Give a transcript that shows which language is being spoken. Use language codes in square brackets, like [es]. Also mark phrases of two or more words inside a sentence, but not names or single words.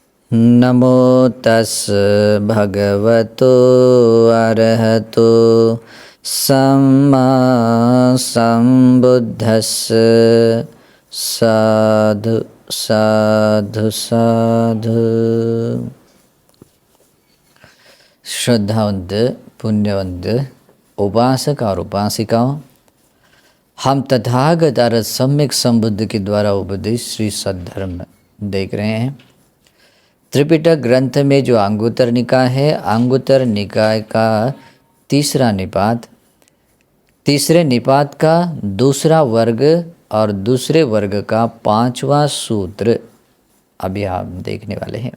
[pi] नमो तस् भगवतो अरहतो सम्मा सम्बुद्धस्स। साधु साधु साधु। [hi] श्रद्धावंत पुण्यवंत उपासक और उपासिकाओं, हम तथागत अरहत सम्यक संबुद्ध के द्वारा उपदेश श्री सद्धर्म देख रहे हैं। त्रिपिटक ग्रंथ में जो अंगुत्तर निकाय है, अंगुत्तर निकाय का तीसरा निपात, तीसरे निपात का दूसरा वर्ग और दूसरे वर्ग का पांचवा सूत्र अभी आप देखने वाले हैं।